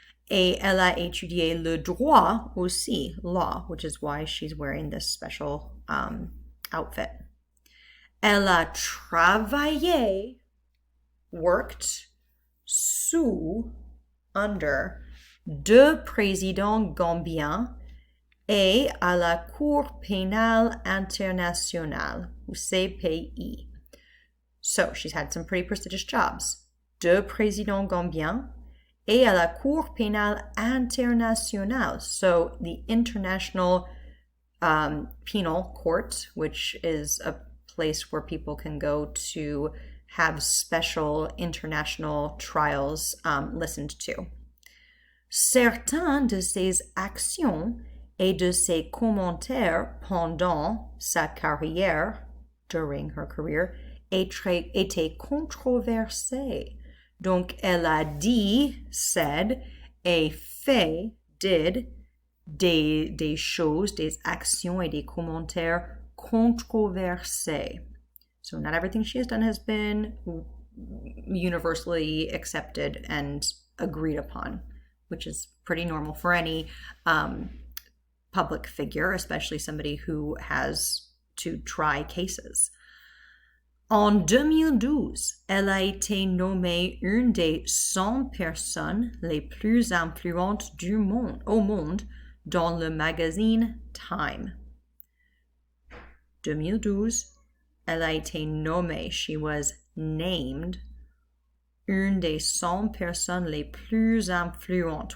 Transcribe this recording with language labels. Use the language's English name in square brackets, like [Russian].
[French] Et elle a étudié le droit aussi, [English] law, which is why she's wearing this special outfit. [French] Elle a travaillé, worked, sous, under, deux présidents gambiens et à la Cour pénale internationale, ou CPI. [English] So she's had some pretty prestigious jobs. [French] Deux présidents gambiens et à la Cour pénale internationale. [English] So the International Penal Court, which is a place where people can go to have special international trials listened to. [French] Certains de ses actions et de ses commentaires pendant sa carrière, during her career, étaient controversés. Donc, elle a dit, said, et fait, did, des choses, des actions et des commentaires controversés. [English] So not everything she has done has been universally accepted and agreed upon, which is pretty normal for any public figure, especially somebody who has to try cases. [French] En 2012, elle a été nommée une des 100 personnes les plus influentes au monde dans le magazine Time. 2012, elle a été nommée, [English] she was named, [French] une des 100 personnes les plus influentes.